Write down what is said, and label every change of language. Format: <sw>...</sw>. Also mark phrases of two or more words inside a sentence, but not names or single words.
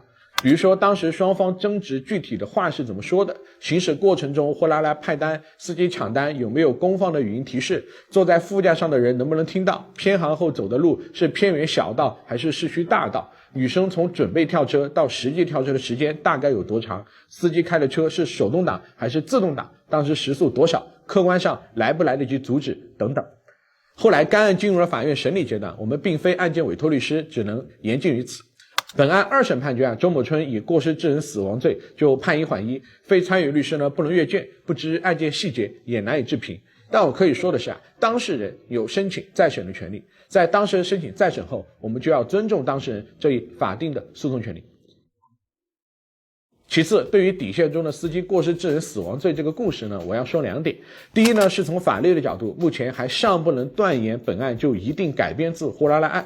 <zh>比如說當時雙方爭執具體的話是怎麼說的，行駛過程中貨拉拉派單，司機搶單有沒有公放的語音提示，坐在副駕上的人能不能聽到，偏航後走的路是偏遠小道還是市區大道，女生從準備跳車到實際跳車的時間大概有多長，司機開的車是手動擋還是自動擋，當時時速多少，客觀上來不來得及阻止等等。後來該案進入了法院審理階段，我們並非案件委託律師，只能言盡於此。本案2審判決周某春以過失致人死亡罪就判一緩一，非參與律師呢不能閱卷，不知案件細節也難以置評。但我可以说的是当事人有申请再审的权利，在当事人申请再审后，我们就要尊重当事人这一法定的诉讼权利。其次，对于底线中的司机过失致人死亡罪这个故事呢，我要说2点。第一呢，是从法律的角度，目前还尚不能断言本案就一定改编自呼啦啦案。</zh>